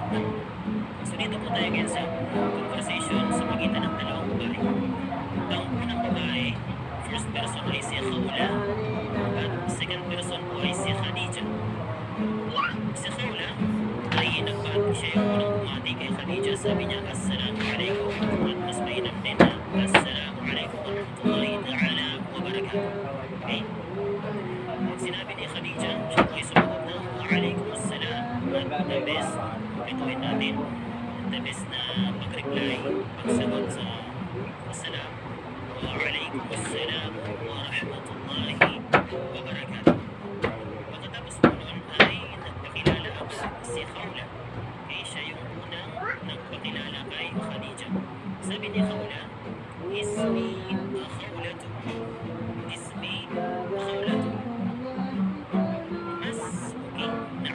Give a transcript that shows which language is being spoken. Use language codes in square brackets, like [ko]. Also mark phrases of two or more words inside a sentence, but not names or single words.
[tl] So dito po tayo ngayon sa conversation sa magitan ng dalawang babae. Ang unang babae, [en] first person [tl] ay si Khawla at [en] second person [tl] po ay si Khadija. Si Khawla ay nagpati siya yung unang bumati kay Khadija. Sabi niya, [ar] السلام عليكم. [tl] At mas mainam din na, [ar] السلام عليكم ورحمة الله تعالى وبركاته. [tl] Okay? At sinabi ni Khadija, siya po ay sumagot na, [ar] وعليكم السلام. [en] At the best, [tl] ituin natin, [en] the best [tl] na pag-reply, pagsagot sa Assalam. [ar] وعليكم السلام ورحمة الله وبركاته. [tl] Pagkatapos po nun ay nagpakilala ang si Khawla. Kaya siya yung unang nagpakilala kay Khadija. Sabi ni Khawla, [ar] اسمي خولة. اسمي خولة. [tl] Mas okay na.